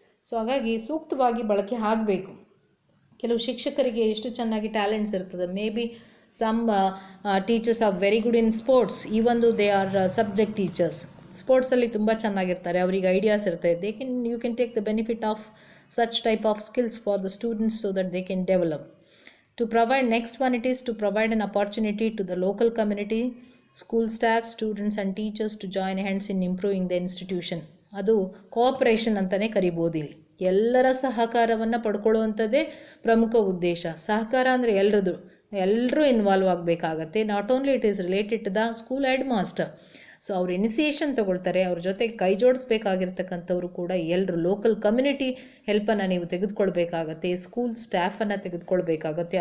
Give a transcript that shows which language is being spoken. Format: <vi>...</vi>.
<kn>So ಹಾಗಾಗಿ ಸೂಕ್ತವಾಗಿ ಬಳಕೆ ಆಗಬೇಕು. ಕೆಲವು ಶಿಕ್ಷಕರಿಗೆ ಎಷ್ಟು ಚೆನ್ನಾಗಿ ಟ್ಯಾಲೆಂಟ್ಸ್ ಇರ್ತದೆ.</kn> <en>Maybe some teachers are very good in sports, even though they are subject teachers.</en> <kn>ಸ್ಪೋರ್ಟ್ಸಲ್ಲಿ ತುಂಬ ಚೆನ್ನಾಗಿರ್ತಾರೆ, ಅವರಿಗೆ ಐಡಿಯಾಸ್ ಇರ್ತದೆ.</kn> <en>You can take the benefit of such type of skills for the students so that they can develop. To provide, next one it is to provide an opportunity to the local community, school staff, students and teachers to join hands in improving the institution.</en> <kn>ಅದು cooperation ಅಂತಲೇ ಕರಿಬೋದು. ಇಲ್ಲಿ ಎಲ್ಲರ ಸಹಕಾರವನ್ನು ಪಡ್ಕೊಳ್ಳುವಂಥದ್ದೇ ಪ್ರಮುಖ ಉದ್ದೇಶ. ಸಹಕಾರ ಅಂದರೆ ಎಲ್ಲರೂ involve ಆಗಬೇಕಾಗತ್ತೆ.</kn> <en>Not only it is related to the school headmaster.</en> <kn>So ಅವ್ರು ಇನಿಸಿಯೇಷನ್ ತೊಗೊಳ್ತಾರೆ, ಅವ್ರ ಜೊತೆಗೆ ಕೈ ಜೋಡಿಸ್ಬೇಕಾಗಿರ್ತಕ್ಕಂಥವ್ರು ಕೂಡ ಎಲ್ಲರೂ ಲೋಕಲ್ ಕಮ್ಯುನಿಟಿ ಹೆಲ್ಪನ್ನು ನೀವು ತೆಗೆದುಕೊಳ್ಬೇಕಾಗತ್ತೆ, ಸ್ಕೂಲ್ ಸ್ಟಾಫನ್ನು ತೆಗೆದುಕೊಳ್ಬೇಕಾಗತ್ತೆ.</kn>